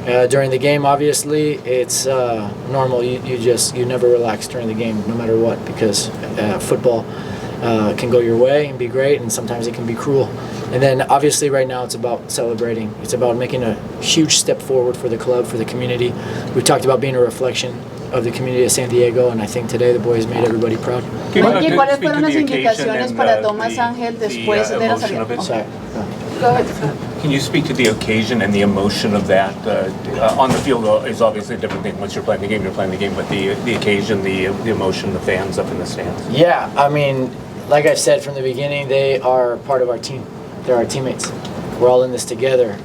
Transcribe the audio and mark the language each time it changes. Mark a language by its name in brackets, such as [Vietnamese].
[English] During the game, obviously, it's normal. You never relax during the game, no matter what, because football can go your way and be great, and sometimes it can be cruel. And then, obviously, right now, it's about celebrating. It's about making a huge step forward for the club, for the community. We've talked about being a reflection of the community of San Diego, and I think today the boys made everybody proud. [Spanish] Mikey, ¿cuáles fueron las indicaciones para Tomás Ángel después de la salida? [English] Can you speak to the occasion and the emotion of that? On the field is obviously a different thing. Once you're playing the game, but the occasion, the emotion, the fans up in the stands. Yeah, I mean, like I've said from the beginning, they are part of our team. They're our teammates. We're all in this together.